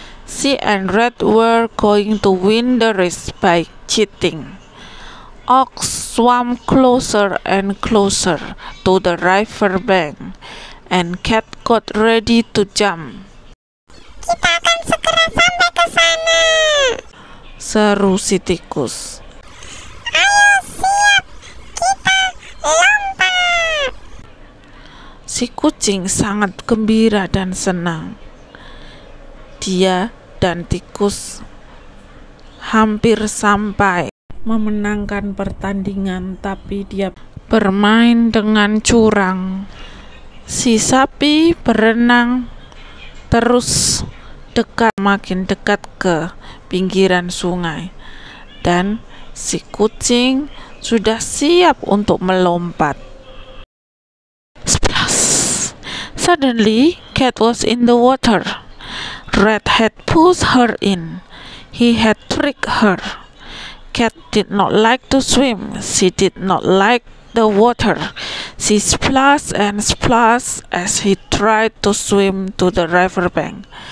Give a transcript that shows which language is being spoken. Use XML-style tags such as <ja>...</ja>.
<en>She and Rat were going to win the race by cheating. Ox swam closer and closer to the river bank, and Cat got ready to jump.</en> <id>Kita akan segera sampai ke sana. Seru si tikus. Ayo siap, kita lompat. Si kucing sangat gembira dan senang. Dia dan tikus hampir sampai memenangkan pertandingan, tapi dia bermain dengan curang. Si sapi berenang terus makin dekat ke pinggiran sungai, dan si kucing sudah siap untuk melompat.</id> <en>Splash! Suddenly, Cat was in the water. Rat had pushed her in. He had tricked her. Cat did not like to swim. She did not like the water. She splashed and splashed as he tried to swim to the river bank.</en>